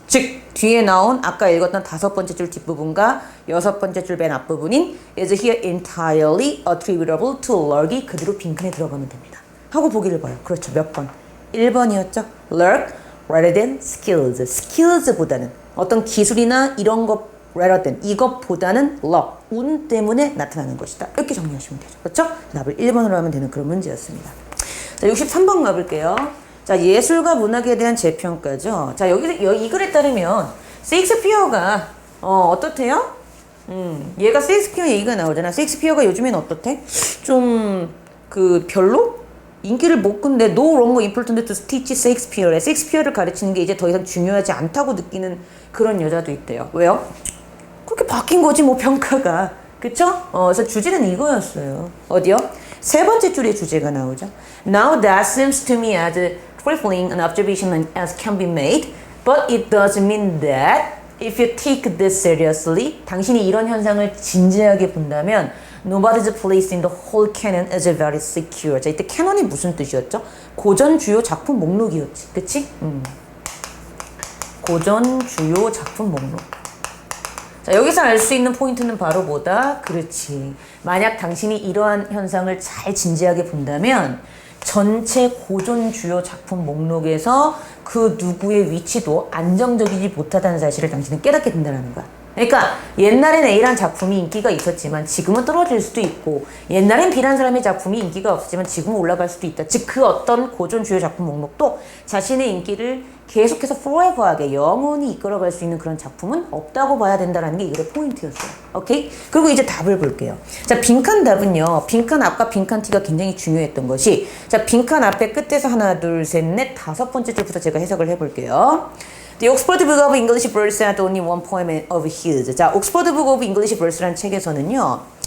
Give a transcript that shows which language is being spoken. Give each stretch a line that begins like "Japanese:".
Korean: 즉 뒤에 나온 아까 읽었던 5번째 줄 뒷부분과 6번째 줄 맨 앞부분인
English: is here entirely attributable to luck
Korean: 이 그대로 빈칸에 들어가면 됩니다. 하고 보기를 봐요. 그렇죠. 몇 번? 1번이었죠.
English: luck rather than skills.
Korean: skills보다는 어떤 기술이나 이런 것
English: rather than
Korean: 이것보다는 luck, 운 때문에 나타나는 것이다. 이렇게 정리하시면 되죠. 그렇죠? 답을 1번으로 하면 되는 그런 문제였습니다. 자, 63번 가볼게요. 자, 예술과 문학에 대한 재평가죠. 자, 이 글에 따르면 셰익스피어가 어떻대요? 얘가 셰익스피어 얘기가 나오잖아. 셰익스피어가 요즘엔 어떻대? 좀 별로? 인기를 못 끈데
English: no longer important to teach Shakespeare.
Korean: 셰익스피어를 가르치는 게 이제 더 이상 중요하지 않다고 느끼는 그런 여자도 있대요. 왜요? 그렇게 바뀐 거지 뭐 평가가. 그쵸? 그래서 주제는 이거였어요. 어디요? 세 번째 줄에 주제가 나오죠.
English: Now that seems to me as trifling an observation as can be made, but it doesn't mean that if you take this seriously,
Korean: 당신이 이런 현상을 진지하게 본다면
English: nobody's place in the whole canon is very secure.
Korean: 자, 이때 canon이 무슨 뜻이었죠? 고전 주요 작품 목록이었지. 그치? 고전 주요 작품 목록. 자, 여기서 알 수 있는 포인트는 바로 뭐다? 그렇지. 만약 당신이 이러한 현상을 잘 진지하게 본다면 전체 고전 주요 작품 목록에서 그 누구의 위치도 안정적이지 못하다는 사실을 당신은 깨닫게 된다는 거야. 그러니까 옛날엔 A라는 작품이 인기가 있었지만 지금은 떨어질 수도 있고 옛날엔 B라는 사람의 작품이 인기가 없었지만 지금은 올라갈 수도 있다. 즉 그 어떤 고전 주요 작품 목록도 자신의 인기를 계속해서 forever하게 영원히 이끌어갈 수 있는 그런 작품은 없다고 봐야 된다는 게 이거의 포인트였어요. 오케이? 그리고 이제 답을 볼게요. 자, 빈칸 답은요. 빈칸 앞과 빈칸 T가 굉장히 중요했던 것이 자, 빈칸 앞에 끝에서 하나, 둘, 셋, 넷, 5번째 줄부터 제가 해석을 해볼게요.
English: The Oxford Book of English Verse had only one poem of his.
Korean: 자, Oxford Book of English Verse라는 책에서는요.